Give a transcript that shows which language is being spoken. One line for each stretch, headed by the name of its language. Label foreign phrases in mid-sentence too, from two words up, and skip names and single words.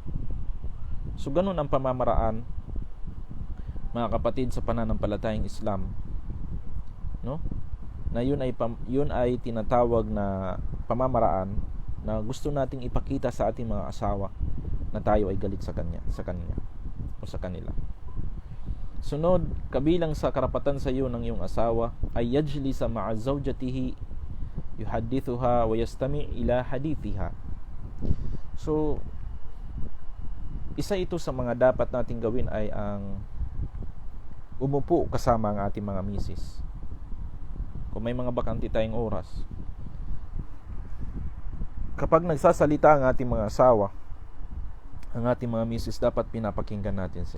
Filipino: So ganun ang pamamaraan mga kapatid sa pananampalatayang Islam, no? Na yun ay tinatawag na pamamaraan na gusto nating ipakita sa ating mga asawa na tayo ay galit sa kanya o sa kanila. Sunod, kabilang sa karapatan sa iyo ng iyong asawa ay
Arabic: يجلس مع زوجته يحدثها ويستمع إلى حديثها.
Filipino: So isa ito sa mga dapat nating gawin ay ang umupo kasama ang ating mga misis. Kung may mga bakante tayong oras, kapag nagsasalita ang ating mga asawa, ang ating mga misis, dapat pinapakinggan natin sila.